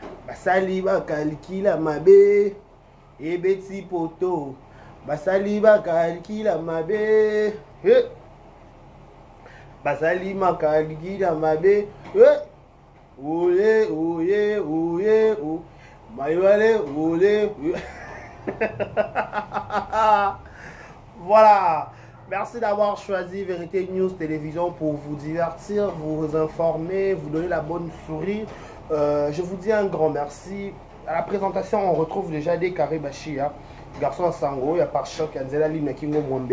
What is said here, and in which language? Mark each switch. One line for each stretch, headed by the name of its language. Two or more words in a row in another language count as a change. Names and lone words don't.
Lingala: Basali bakalkila mabe, ebeti poto. Basali bakalkila mabe, he. Basali makalkila mabe, he. Oye, oye, oye, o-, Mayole, oye, oye.
French: Voilà. Merci d'avoir choisi Vérité News Télévision pour vous divertir, vous informer, vous donner la bonne sourire. Euh, je vous dis un grand merci. À la présentation, on retrouve déjà des carrés Bachia, garçon à Sango, il y a par choc, il y a Nzela Lim, il y a Kingo Mwambe.